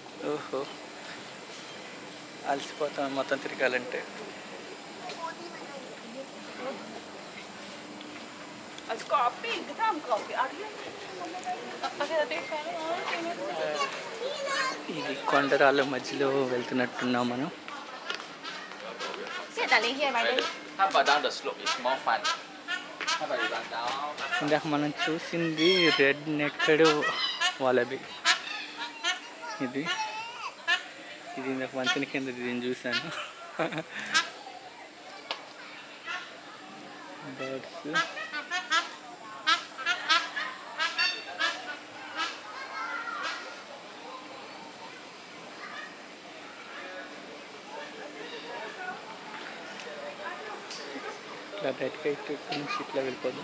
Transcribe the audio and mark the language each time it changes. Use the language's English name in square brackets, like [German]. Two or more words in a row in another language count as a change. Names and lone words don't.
[Telugu] ఓహో, అలసిపోతాం మొత్తం తిరగాలంటే. [Swedish] Alltså kaffe, inte dammkaffe. [Telugu] ఇది కొండరాళ్ళ మధ్యలో వెళ్తున్నట్టున్నాం మనం. [Indonesian] Siapa nih yang main? [English] How about down the slope? It's more fun. How about you run down? [Telugu] ఇందాక మనం చూసింది [English] red necked wallaby. [Telugu] ఇది ఇది ఇందాక వంతెన కింద దీన్ని చూశాను. బర్డ్స్. ఇట్లా డైరెక్ట్గా ఇటు నుంచి ఇట్లా వెళ్ళిపోదు.